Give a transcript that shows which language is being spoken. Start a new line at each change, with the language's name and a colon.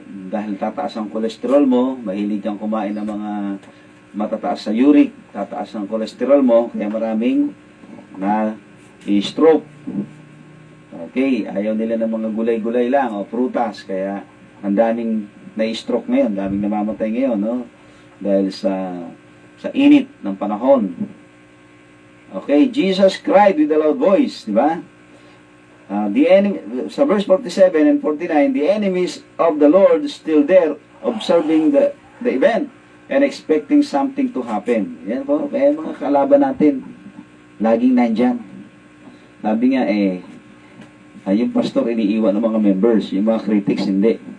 Filipino: Dahil tataas ang kolesterol mo, mahilig kang kumain ng mga matataas sa uric, tataas ang kolesterol mo, kaya maraming na-stroke. Okay, ayaw nila ng mga gulay-gulay lang o prutas, kaya ang daming na-stroke ngayon, daming namamatay ngayon, no? Dahil sa init ng panahon.
English: Okay, Jesus cried with a loud voice,
Filipino: di ba?
English: The enemy, sa verse 47 and 49, the enemies of the Lord still there, observing the event and expecting something to happen.
Filipino: Yan po, kaya mga kalaban natin, laging nandyan. Sabi nga, yung pastor iniiwan ng mga members, yung mga critics hindi.